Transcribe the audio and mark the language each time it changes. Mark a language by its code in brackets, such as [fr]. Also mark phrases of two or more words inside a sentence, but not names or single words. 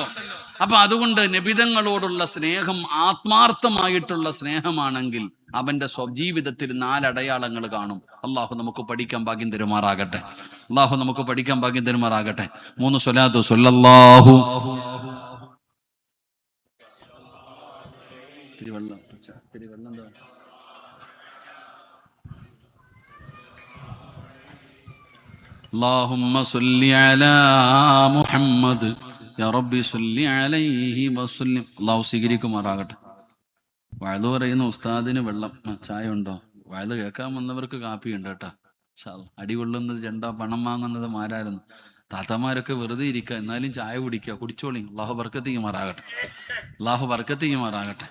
[ml] അപ്പൊ അതുകൊണ്ട് നബിതങ്ങളോടുള്ള സ്നേഹം ആത്മാർത്ഥമായിട്ടുള്ള സ്നേഹമാണെങ്കിൽ അവന്റെ സ്വജീവിതത്തിൽ 4 അടയാളങ്ങൾ കാണും. അള്ളാഹു നമുക്ക് പഠിക്കാൻ ഭാഗ്യം തരുമാറാകട്ടെ. അള്ളാഹു നമുക്ക് പഠിക്കാൻ ഭാഗ്യം തരുമാറാകട്ടെ. 3 സ്വലാത്തു സ്വല്ലല്ലാഹു തിരുവള്ളം [ar] اللهم صل على محمد يا ربي صل عليه وسلم. [ml] അള്ളാഹു സ്വീകരിക്കുമാറാകട്ടെ. വയലു പറയുന്ന ഉസ്താദിന് വെള്ളം ചായ ഉണ്ടോ? വയലു കേൾക്കാൻ വന്നവർക്ക് കാപ്പി ഉണ്ട് കേട്ടാ. അടികൊള്ളുന്നത് ചെണ്ട, പണം വാങ്ങുന്നത് മാരായിരുന്നു. താത്തമാരൊക്കെ വെറുതെ ഇരിക്കുക, എന്നാലും ചായ കുടിക്കുക, കുടിച്ചോളി. അള്ളാഹു ബർക്കത്ത് ചെയ്യുമാറാകട്ടെ. അള്ളാഹു ബർക്കത്ത് ചെയ്യുമാറാകട്ടെ.